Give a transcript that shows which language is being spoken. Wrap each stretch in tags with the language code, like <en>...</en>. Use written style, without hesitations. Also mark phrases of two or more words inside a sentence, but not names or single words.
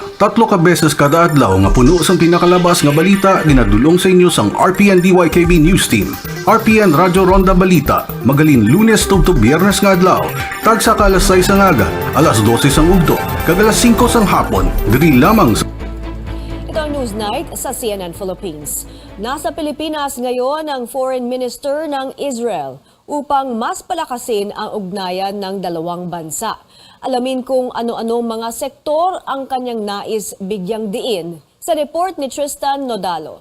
<hil>3 ka beses kada adlaw nga puno sang pinakalabas nga balita ginadulong sa inyo sang RPN DYKB News Team. RPN Radyo Ronda Balita magalin Lunes tubtob Biyernes nga adlaw. Tagsa ka alas 6 sang aga, alas 12 sang ugto, kag alas 5 sang hapon. Diri lamang sa</hil> <tl>Ito ang Newsnight sa CNN Philippines. Nasa Pilipinas ngayon ang Foreign Minister ng Israel upang mas palakasin ang ugnayan ng dalawang bansa. Alamin kung ano-ano mga sektor ang kanyang nais bigyang diin sa report ni Tristan Nodalo.</tl>